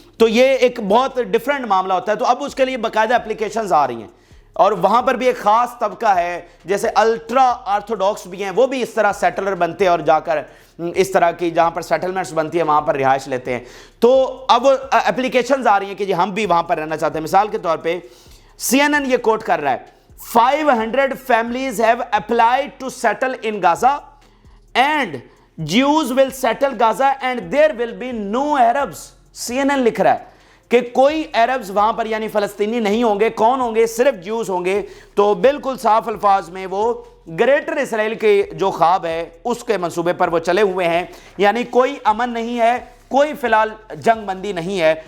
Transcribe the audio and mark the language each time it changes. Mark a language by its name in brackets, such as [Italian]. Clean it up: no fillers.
[Urdu] تو یہ ایک بہت ڈیفرنٹ معاملہ ہوتا ہے. تو اب اس کے لیے باقاعدہ اپلیکیشنز آ رہی ہیں, اور وہاں پر بھی ایک خاص طبقہ ہے, جیسے الٹرا آرتھوڈاکس بھی ہیں, وہ بھی اس طرح سیٹلر بنتے ہیں اور جا کر اس طرح کی جہاں پر سیٹلمنٹس بنتی ہیں وہاں پر رہائش لیتے ہیں. تو اب اپلیکیشنز آ رہی ہیں کہ جی ہم بھی وہاں پر رہنا چاہتے ہیں. مثال کے طور پہ CNN یہ کوٹ کر رہا ہے, [English] 500 families have applied to settle in Gaza and Jews will settle Gaza and there will be no Arabs. [Urdu] CNN لکھ رہا ہے کہ کوئی عربز وہاں پر یعنی فلسطینی نہیں ہوں گے, کون ہوں گے, صرف جیوز ہوں گے. تو بالکل صاف الفاظ میں وہ گریٹر اسرائیل کے جو خواب ہے اس کے منصوبے پر وہ چلے ہوئے ہیں. یعنی کوئی امن نہیں ہے, کوئی فی الحال جنگ بندی نہیں ہے.